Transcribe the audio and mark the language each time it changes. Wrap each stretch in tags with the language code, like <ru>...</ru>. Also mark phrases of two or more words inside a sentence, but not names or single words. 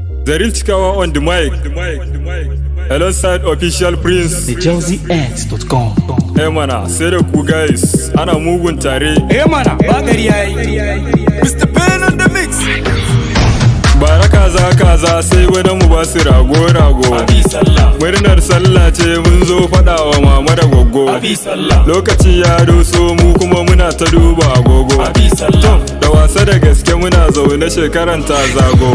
<en>Zarif Chikawa on the mic. Alongside Official Prince. The Jonesy X dot com.</en> <ha>Eh mana, sai da ku guys, ana mugun tare. Eh mana, ba gari yayi.</ha> <en>Mister Ben on the mix.</en> <ha>Bara kaza kaza sai wani mu ba su rago rago. Abi sallah. Murnar sallah ce mun zo faɗa wa mama da goggo. Abi sallah. Lokaci ya doso mu kuma muna ta duba agogo. Abi sallah. To, da wasa da gaske muna zaune shekaran ta zago.</ha>